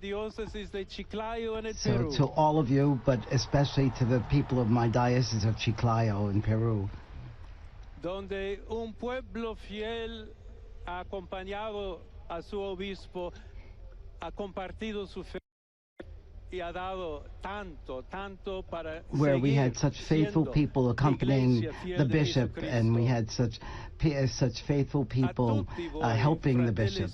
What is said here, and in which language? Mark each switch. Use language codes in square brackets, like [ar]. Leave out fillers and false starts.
[en] so to all of you, but especially to the people of my diocese of Chiclayo in Peru, [es] donde un pueblo fiel ha acompañado a su obispo, ha compartido su fe y ha dado tanto para [en] where we had such faithful people accompanying the bishop, and we had such faithful people helping the bishop.